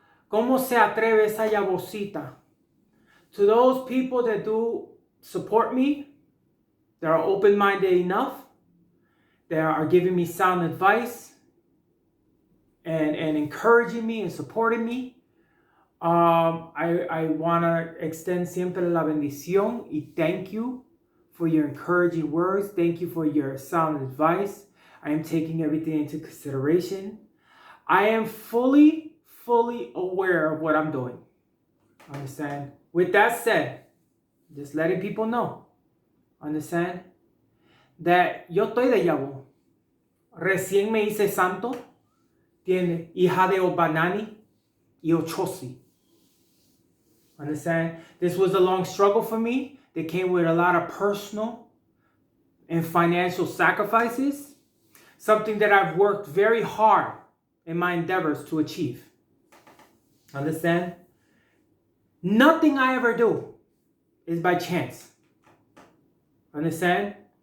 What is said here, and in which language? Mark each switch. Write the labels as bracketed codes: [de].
[es] ¿Cómo se atreve esa Yabosita? [en] To those people that do support me, that are open-minded enough, that are giving me sound advice and encouraging me and supporting me, I want to extend [es] siempre la bendición [en] y thank you for your encouraging words. Thank you for your sound advice. I am taking everything into consideration. I am fully aware of what I'm doing. Understand? With that said, just letting people know, understand, that [es] yo estoy de Yabo. Recién me hice santo. Tiene hija de Obanani y Ochosi. [en] Understand? This was a long struggle for me. That came with a lot of personal and financial sacrifices. Something that I've worked very hard in my endeavors to achieve. Understand? Nothing I ever do is by chance. Understand?